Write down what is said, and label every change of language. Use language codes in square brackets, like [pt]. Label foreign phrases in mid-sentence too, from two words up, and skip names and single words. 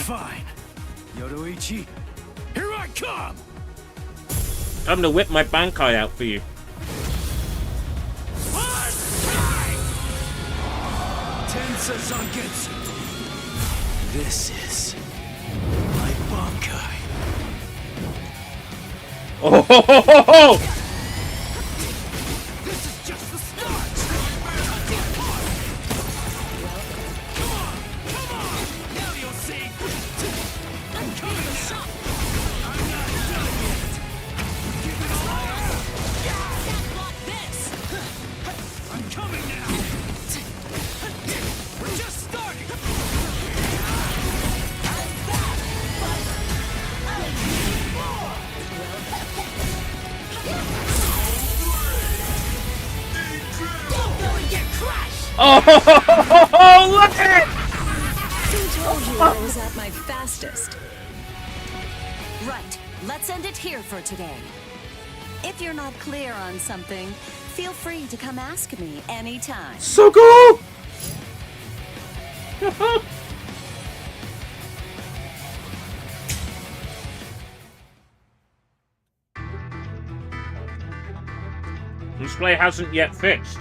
[en] Fine. Yoruichi, here I come! I'm gonna whip my Bankai out for you. Tensa Zangetsu. This is my Bankai. Oh ho ho ho ho! This is just the start! Come on! Now you'll see! I'm coming! I'm not done yet! Give it all out! Can't block this! I'm coming now! We're just starting! Don't go and get crushed! Oh ho ho ho ho! Look at it! Who told you I was at my fastest? Right, let's end it here for today. If you're not clear on something, feel free to come ask me anytime. So cool! Display hasn't yet fixed.